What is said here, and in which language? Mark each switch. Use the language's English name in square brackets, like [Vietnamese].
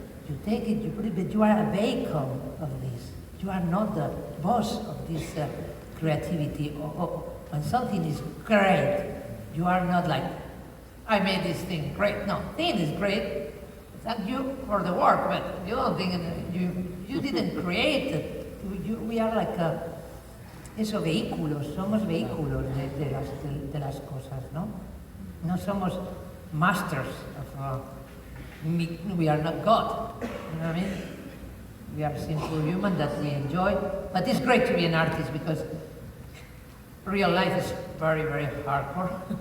[English] You take it, you put it, but you are a vehicle of this. You are not the boss of this creativity. When something is great, you are not like, I made this thing great. No, thing is great. Thank you for the work, but you don't think you didn't create it. We are like [Spanish] vehículos, somos vehículos de las cosas, ¿no? No somos [English] masters of, we are not God, you know what I mean? We are simple human that we enjoy, but it's great to be an artist because real life is very, very hardcore.